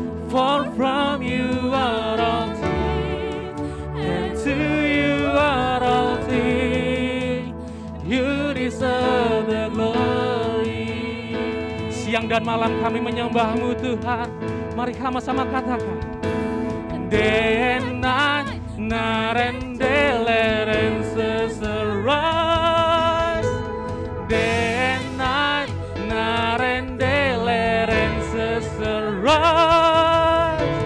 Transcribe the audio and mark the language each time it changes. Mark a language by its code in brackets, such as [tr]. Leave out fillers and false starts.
[en] For from you are all things, and to you are all things. You deserve the glory. [id] Siang dan malam kami menyembah-Mu Tuhan. Mari sama-sama katakan. [en] Day and night, night and day, let answers arise. Day and night, night and day, let answers arise.